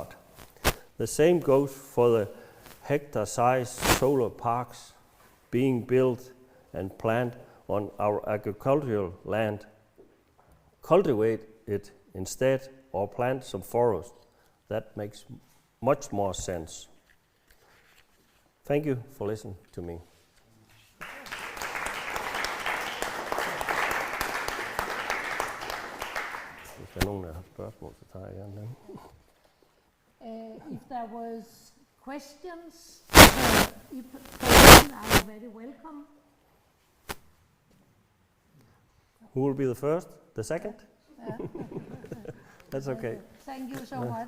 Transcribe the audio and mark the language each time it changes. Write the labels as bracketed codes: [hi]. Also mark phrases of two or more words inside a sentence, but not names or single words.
[en] The same goes for the hectare-sized solar parks being built and planned on our agricultural land. Cultivate it instead or plant some forest. That makes much more sense. Thank you for listening to me. [da] Hvis der er nogen, der har spørgsmål, så tager jeg gerne dem. [en] If there was questions, if Poulsen are very welcome. Who will be the first? The second? That's okay. Thank you so much.